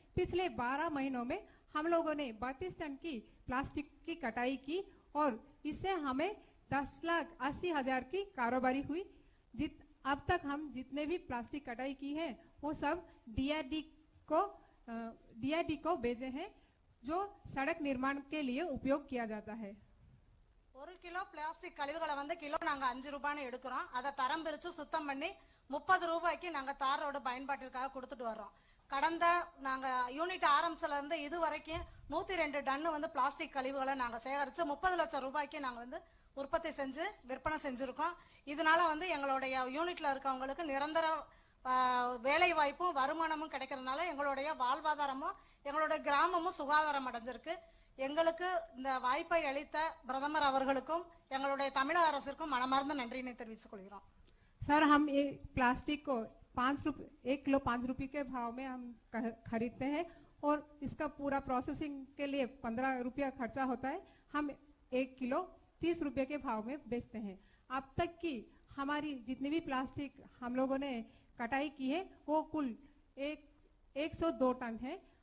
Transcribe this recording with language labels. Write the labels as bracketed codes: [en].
[hi] पिछले 12 महीनों में हम लोगों ने 32 टन की प्लास्टिक की कटाई की और इससे हमें 10,80,000 की कारोबारी हुई। अब तक हम जितने भी प्लास्टिक कटाई की है वो सब DRD को भेजे हैं, जो सड़क निर्माण के लिए उपयोग किया जाता है। [ta] 1 கிலோ பிளாஸ்டிக் கழிவுகளை வந்து கிலோ நாங்க 5 ரூபாய்னு எடுக்கிறோம். அதை தரம் பிரிச்சு சுத்தம் பண்ணி 30 ரூபாய்க்கு நாங்க தார் ரோடு பயன்பாட்டிற்காக கொடுத்துட்டு வர்றோம். கடந்த நாங்க யூனிட் ஆரம்பிச்சல இருந்து இது வரைக்கும் 102 டன் வந்து பிளாஸ்டிக் கழிவுகளை நாங்க சேகரிச்சு 30 லட்சம் ரூபாய்க்கு நாங்க வந்து உற்பத்தி செஞ்சு விற்பனை செஞ்சிருக்கோம். இதனால வந்து எங்களுடைய யூனிட்ல இருக்கவங்களுக்கு நிரந்தர வேலை வாய்ப்பும் வருமானமும் கிடைக்கிறதுனால எங்களுடைய வாழ்வாதாரமும் எங்களுடைய கிராமமும் சுகாதாரம் அடைஞ்சிருக்கு. எங்களுக்கு இந்த வாய்ப்பை அளித்த பிரதமர் அவர்களுக்கும் எங்களுடைய தமிழக அரசிற்கும் மனமார்ந்த நன்றியினை தெரிவித்துக் கொள்கிறோம். [hi] सर हम ये प्लास्टिक को 1 किलो 5 रुपए के भाव में हम खरीदते हैं और इसका पूरा प्रोसेसिंग के लिए 15 रुपया खर्चा होता है। हम 1 किलो 30 रुपए के भाव में बेचते हैं। अब तक की हमारी जितनी भी प्लास्टिक हम लोगों ने कटाई की है वो कुल 102 टन है।